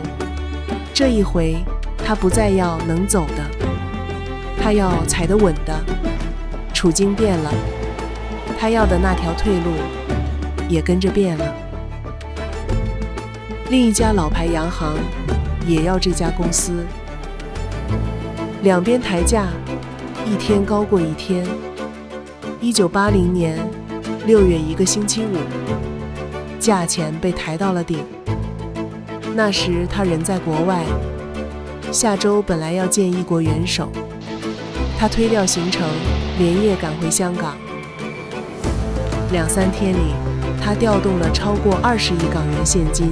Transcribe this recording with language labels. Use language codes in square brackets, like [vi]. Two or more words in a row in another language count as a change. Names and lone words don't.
[zh] 這一回，他不再要能走的，他要踩得穩的。處境變了，他要的那條退路也跟着變了。另一家老牌洋行也要這家公司，兩邊抬價，一天高過一天。1980年6月1個星期五，價錢被抬到了頂。那時他人在國外，下周本來要見一國元首，他推掉行程，連夜趕回香港。2-3天裡，他調動了超過20億港元現金。